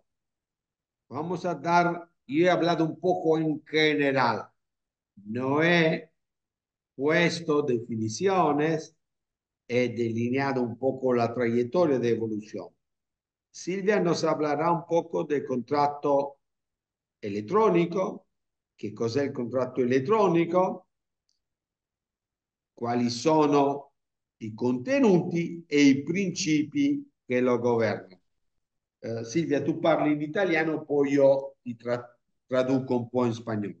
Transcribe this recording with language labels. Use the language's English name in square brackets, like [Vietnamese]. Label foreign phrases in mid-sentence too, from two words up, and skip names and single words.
[Spanish] Vamos a dar, yo he hablado un poco en general, no he puesto definiciones, he delineado un poco la trayectoria de evolución. [Italian] Silvia [Spanish] nos hablará un poco del contrato elettronico, [Italian] che cos'è il contratto elettronico, quali sono i contenuti e i principi che lo governano. Silvia, tu parli in italiano, poi io ti traduco un po' in spagnolo.